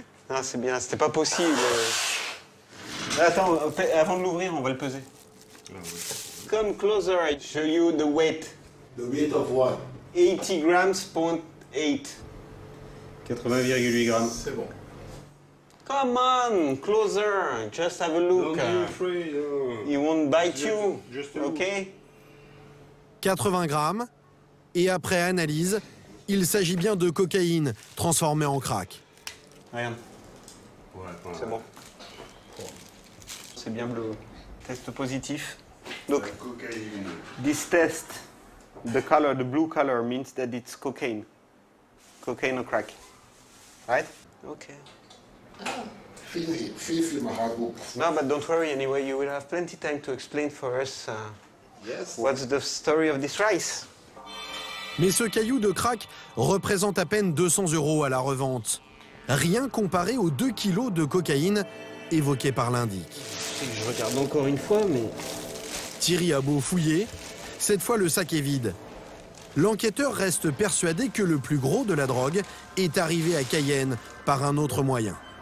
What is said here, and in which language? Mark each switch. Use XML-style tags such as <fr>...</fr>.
<fr>Ah, c'est bien, c'était pas possible. Attends, avant de l'ouvrir, on va le peser.</fr> <en>Come closer, I show you the weight. The weight of what? 80 grams, 0.8. 80,8 grammes.</en> <fr>C'est bon.</fr> <en>Come on, closer, just have a look. He won't bite you, okay?</en> <fr>80 grammes, et après analyse, Il s'agit bien de cocaïne transformée en crack. Regarde. C'est bon. C'est bien bleu. Test positif.</fr> <en>Look, this test, the blue color means that it's cocaine. Cocaine or crack. Right? Okay. Feel my hard book. No, but don't worry anyway, you will have plenty time to explain for us what's the story of this rice.</en> <fr>Mais ce caillou de crack représente à peine 200 € à la revente. Rien comparé aux 2 kilos de cocaïne évoqués par l'indic. Je regarde encore une fois, mais... Thierry a beau fouiller, cette fois le sac est vide. L'enquêteur reste persuadé que le plus gros de la drogue est arrivé à Cayenne par un autre moyen.</fr>